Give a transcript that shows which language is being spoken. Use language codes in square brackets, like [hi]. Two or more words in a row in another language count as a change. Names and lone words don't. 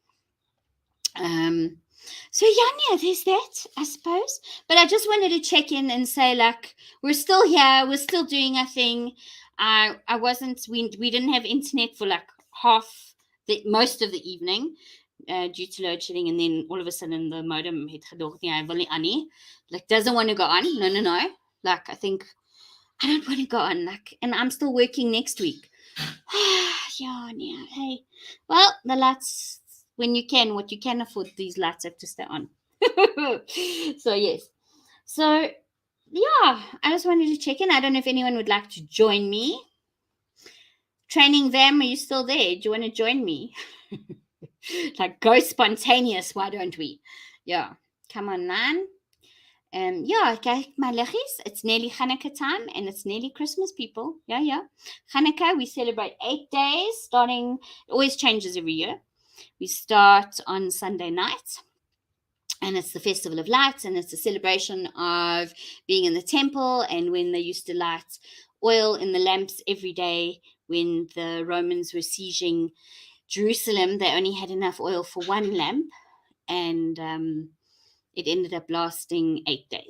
[en] So yeah, there's that, I suppose. But I just wanted to check in and say, like, we're still here, we're still doing our thing. We didn't have internet for like most of the evening due to load shedding, and then all of a sudden the modem [af] het gedog, hy wil nie aan nie. [en] Like, doesn't want to go on. No. Like, I think I don't want to go on. Like, and I'm still working next week. Yeah. Hey, well, the lights, when you can, what you can afford, these lights have to stay on. So yes. So yeah, I just wanted to check in. I don't know if anyone would like to join me. Training Vam, are you still there? Do you want to join me? Like, go spontaneous, why don't we? Yeah, come on, man. Yeah, [af] kyk my liggies, [en] it's nearly Hanukkah time and it's nearly Christmas, people. Yeah. Hanukkah, we celebrate 8 days, starting, it always changes every year. We start on Sunday night, and it's the Festival of Lights, and it's a celebration of being in the temple, and when they used to light oil in the lamps every day when the Romans were sieging Jerusalem, they only had enough oil for one lamp, and it ended up lasting 8 days.